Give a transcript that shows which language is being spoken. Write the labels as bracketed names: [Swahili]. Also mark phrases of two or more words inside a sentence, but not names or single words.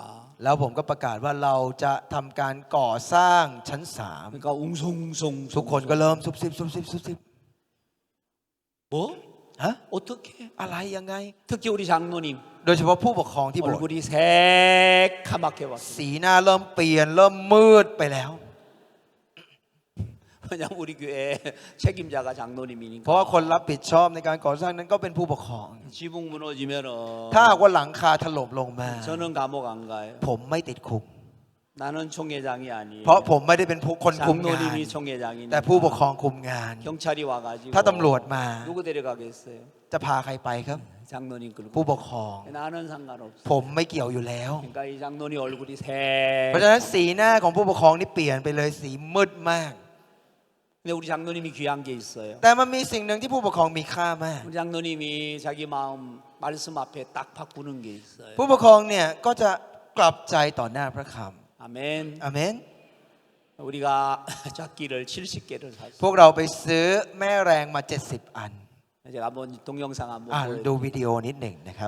[Thai] แล้วผมก็ประกาศว่าเราจะทำการก่อสร้างชั้น [Korean] 그러니까 웅성웅성 [Thai] 3 ทุกคนก็เริ่มซุบซิบซุบซิบซุบซิบ [Korean] 뭐? [Thai] ฮะ [Korean] 어떻게? [Thai] อะไรยังไง [Korean] 특히 우리 장로님 [Thai] โดยเฉพาะผู้ปกครองที่โบสถ์ [Korean] 얼굴이 새카맣게 왔어요 [Thai] สีหน้าเริ่มเปลี่ยนเริ่มมืดไปแล้ว [Korean] 왜냐면 우리 교회 책임자가 [Thai] เพราะ [Korean] 장로님이니까 [Thai] ว่าคนรับผิดชอบในการก่อสร้างนั้นก็เป็นผู้ปกครอง [Korean] 지붕 무너지면은 [Thai] ถ้าหากว่าหลังคาถล่มลงมา [Korean] 저는 감옥 안 가요 [Thai] ผมไม่ติดคุก [Korean] 나는 총회장이 아니에요 [Thai] เพราะผมไม่ได้เป็นผู้คนคุมงาน [Korean] 장로님이 총회장이니까 [Thai] แต่ผู้ปกครองคุมงาน [Korean] 경찰이 와가지고 [Thai] ถ้าตำรวจมา [Korean] 누구 데려가겠어요 [Thai] จะพาใครไปครับ [Korean] 장로님 끌고 [Thai] ผู้ปกครอง [Korean] 나는 상관없어 [Thai] ผมไม่เกี่ยวอยู่แล้ว [Korean] 그러니까 이 장로님 얼굴이 [Thai] เพราะฉะนั้นสีหน้าของผู้ปกครองนี่เปลี่ยนไปเลยสีมืดมาก [Korean] 근데 우리 장로님이 귀한 게 있어요 [Thai] แต่มันมีสิ่งหนึ่งที่ผู้ปกครองมีค่ามาก [Korean] 우리 장로님이 자기 마음 말씀 앞에 딱 바꾸는 게 있어요 [Thai] ผู้ปกครองเนี่ยก็จะกลับใจต่อหน้าพระค [Korean] 아멘 [Thai] ำอาเมน [Korean] 우리가 잣기를 70개를 [Thai] พว [Korean] 샀어요 [Thai] กเราไปซื้อแม่แรงมา70 อัน [Korean] 제가 한번 동영상 한번 [Thai] ดูวิดีโอนิดหนึ่งนะครับ